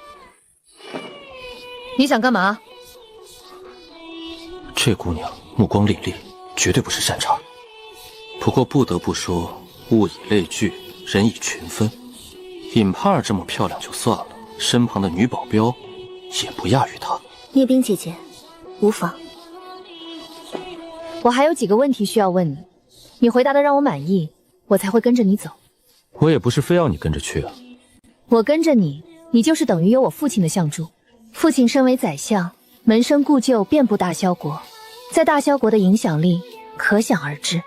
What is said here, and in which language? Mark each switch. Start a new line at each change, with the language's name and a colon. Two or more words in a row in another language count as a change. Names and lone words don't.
Chinese: 你想幹嘛？这姑娘目光凛冽，絕對不是善茬。不過不得不說，物以類聚，人以群分。尹盼兒這麼漂亮就算了，身旁的女保鏢也不亞於她。葉冰姐姐，無妨。我還有幾個問題需要問你，你回答的讓我滿意，我才會跟着你走。我也不是非要你跟着去啊。我跟着你，你就是等於有我父親的相助。父親身為宰相，門生故舊遍布大蕭國，在大蕭國的影響力可想而知。